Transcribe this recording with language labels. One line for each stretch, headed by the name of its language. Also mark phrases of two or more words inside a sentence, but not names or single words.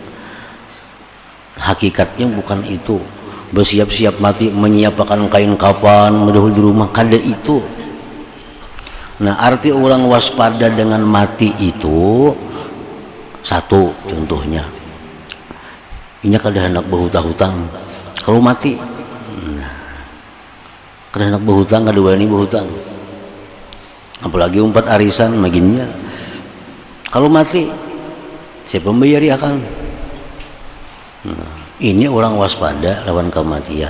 Indonesian: Hakikatnya bukan itu. Bersiap-siap mati menyiapkan kain kafan, mendahului di rumah, kadang itu.
Banjar: Nah, arti orang waspada dengan mati itu, satu contohnya, ini kada hendak berhutang-hutang. Kalau mati, kada hendak berhutang, kada wani berhutang. Apalagi umpat arisan maginnya. Kalau mati, siapa membayari akan? Nah, ini orang waspada lawan kematian.